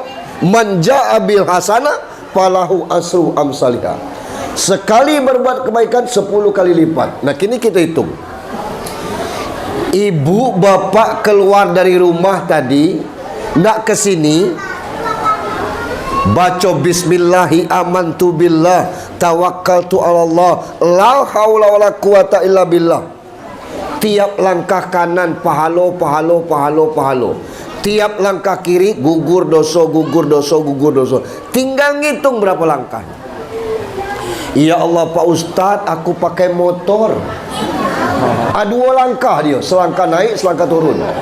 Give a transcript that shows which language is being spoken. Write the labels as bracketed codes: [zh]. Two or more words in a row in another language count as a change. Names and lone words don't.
[ar] من جاء بالحسنة فله عشر أمثالها. [id] Sekali berbuat kebaikan 10 kali lipat. Nah, kini kita hitung. Ibu bapak keluar dari rumah tadi nak ke sini, baca [ar] بسم الله آمنت بالله توكلت على الله لا حول ولا قوة إلا بالله. [id] Tiap langkah kanan pahalo. Tiap langkah kiri gugur dosa. Tinggal ngitung berapa langkah. Ya Allah Pak Ustadz, aku pakai motor. 2 langkah dia, selangkah naik, selangkah turun.